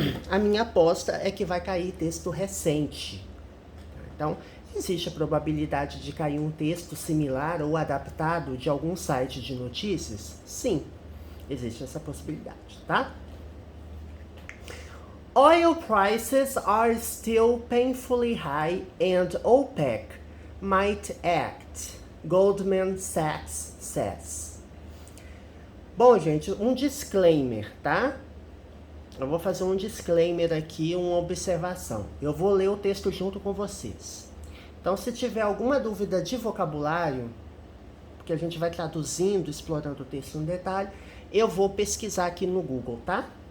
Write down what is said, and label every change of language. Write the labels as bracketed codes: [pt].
[pt] A minha aposta é que vai cair texto recente. Então, existe a probabilidade de cair um texto similar ou adaptado de algum site de notícias? Sim, existe essa possibilidade, tá? [en] Oil prices are still painfully high and OPEC might act, Goldman Sachs says. [pt] Bom, gente, um disclaimer, tá? Eu vou fazer um disclaimer aqui, uma observação. Eu vou ler o texto junto com vocês. Então, se tiver alguma dúvida de vocabulário, porque a gente vai traduzindo, explorando o texto no detalhe, eu vou pesquisar aqui no Google, tá?